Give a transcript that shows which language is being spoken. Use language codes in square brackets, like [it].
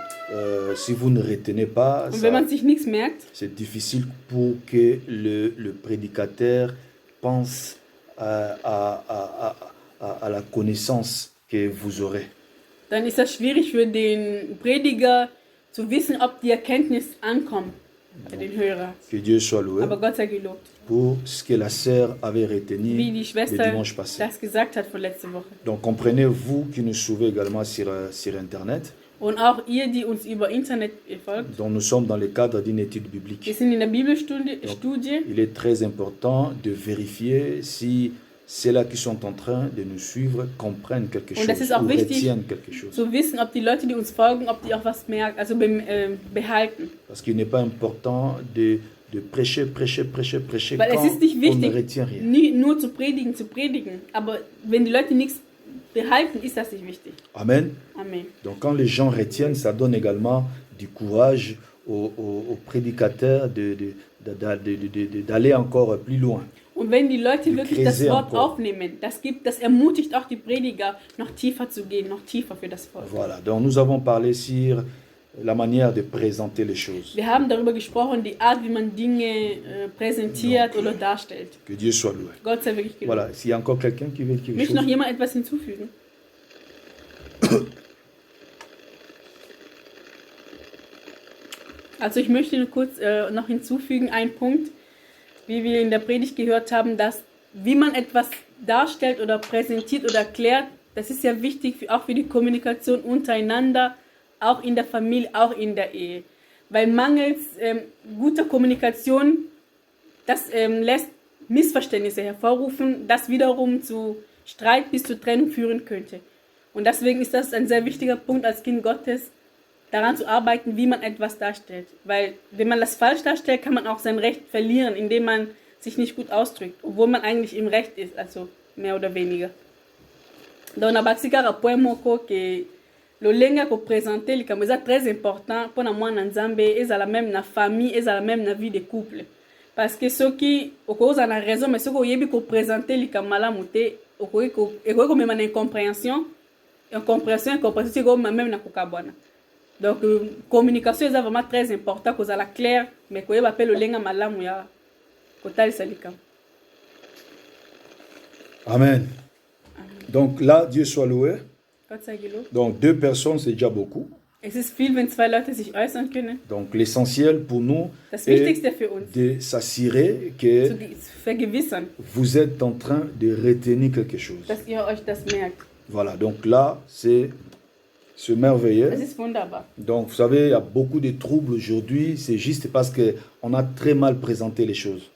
[de] Und wenn man sich nichts merkt, [fr] c'est difficile pour que le prédicateur pense à la connaissance que vous aurez. [de] dann ist das schwierig für den Prediger zu wissen, ob die Erkenntnis ankommt bei den Hörern. [fr] Que Dieu soit loué [de] Aber Gott sei gelobt. [fr] pour ce que la sœur avait retenu [de] Wie die [fr] le [de] Schwester [fr] dimanche passé. [de] das gesagt hat von letzter Woche. [fr] Donc comprenez, vous qui nous suivez également sur Internet, [de] Und auch ihr, die uns über Internet folgt, [fr] dont nous sommes dans le cadre d'une étude [de] wir [fr] biblique. [de] sind in der Bibelstudie. [fr] Il est très important de vérifier si ceux-là qui sont en train de nous suivre comprennent quelque chose [de] Und das ist auch [fr] ou [de] wichtig, [fr] retiennent quelque chose. [de] zu wissen, ob die Leute, die uns folgen, ob die auch was merken, also behalten. [fr] Parce qu'il n'est pas important de prêcher [de] Weil [fr] quand [de] es ist nicht [fr] on ne [de] wichtig, [fr] retient rien. [de] nur zu predigen, aber wenn die Leute nichts behalten, ist das nicht wichtig. Amen. Amen. [fr] Donc quand les gens retiennent, ça donne également du courage aux prédicateurs d'aller encore plus loin. [de] Und wenn die Leute wirklich das [fr] creuser [de] Wort [fr] encore. [de] aufnehmen, das ermutigt auch die Prediger, noch tiefer zu gehen, noch tiefer für das Volk. [fr] Voilà, donc nous avons parlé sur la manière de présenter les choses. [de] Wir haben darüber gesprochen, die Art, wie man Dinge präsentiert oder darstellt. [fr] Que Dieu soit loué. [de] Gott sei wirklich gelobt. [fr] Voilà, s'il y a encore quelqu'un qui veut quelque [de] Möchte noch [fr] chose. [de] jemand etwas hinzufügen? Also ich möchte nur kurz noch hinzufügen, einen Punkt, wie wir in der Predigt gehört haben, dass wie man etwas darstellt oder präsentiert oder erklärt, das ist ja wichtig auch für die Kommunikation untereinander, auch in der Familie, auch in der Ehe. Weil mangels guter Kommunikation, das lässt Missverständnisse hervorrufen, das wiederum zu Streit bis zur Trennung führen könnte. Und deswegen ist das ein sehr wichtiger Punkt als Kind Gottes, daran zu arbeiten, wie man etwas darstellt. Weil wenn man das falsch darstellt, kann man auch sein Recht verlieren, indem man sich nicht gut ausdrückt, obwohl man eigentlich im Recht ist, also mehr oder weniger. [ln] Donc na batika rapport moko que le lenga ko présenter likambo eza très important pour na mwana nzambe ezala même na famille, ezala même na vie de couple. Parce que soki okoza na raison mais soki oyebi ko présenter likambo malamu te okoki ko mema na incompréhension c'est comme même na kokabwana. Donc communication est vraiment très important cause à la claire mais ko yeba pe le lenga malamu ya kotalisa likambo. [fr] Amen. Donc là, Dieu soit loué. [de] Gott sei gelobt. [fr] Donc 2 personnes, c'est déjà beaucoup. [de] Es ist viel, wenn 2 Leute sich äußern können. [fr] Donc l'essentiel pour nous [de] Das [fr] est [de] Wichtigste für uns, [fr] de s'assurer que [de] zu vergewissern, [fr] vous êtes en train de retenir quelque chose. [de] dass ihr euch das merkt. [fr] Voilà, donc là, c'est merveilleux. [de] Das ist wunderbar. [fr] Donc vous savez, il y a beaucoup de troubles aujourd'hui, c'est juste parce qu'on a très mal présenté les choses.